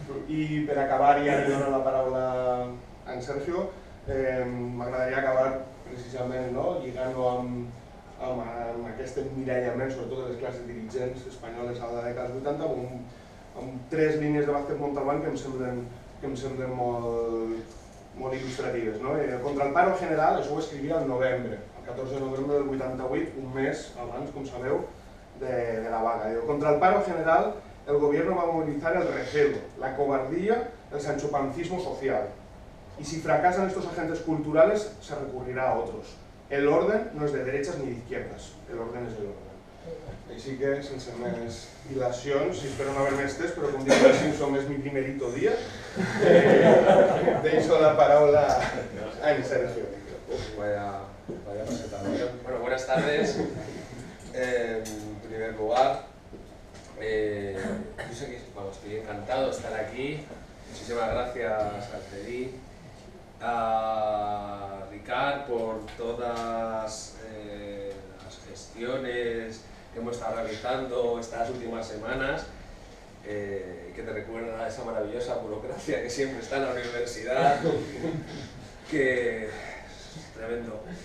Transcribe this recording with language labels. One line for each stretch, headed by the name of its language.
Catalan: I per acabar, ja li dono la paraula a en Sergio, m'agradaria acabar precisament lligant-ho amb aquest emmirallament, sobretot de les classes dirigents espanyoles a la dècada dels 80, amb tres línies de Vázquez Montalbán que em semblen molt il·lustratives.
Spanish: Contra el paro general,
Catalan: això ho escrivia el novembre, el 14 de novembre del 88, un mes abans, com sabeu, de la vaga.
Spanish: Contra el paro general, el gobierno va a movilizar el recelo, la cobardía, el sanchopancismo social. Y si fracasan estos agentes culturales, se recurrirá a otros. El orden no es de derechas ni de izquierdas, el orden es el orden.
Catalan: Així que, sense més dilacions, i espero no haver-me estès, però com dic el Simpson, és
Spanish: mi primerito día,
Catalan: deixo la paraula a en Sergio.
Spanish: Vaya presentación. Bueno, buenas tardes. En primer lugar, yo sé que estoy encantado de estar aquí. Muchísimas gracias a Cedí, a Ricard por todas las gestiones que hemos estado realizando estas últimas semanas, que te recuerda a esa maravillosa burocracia que siempre está en la universidad, que es tremendo.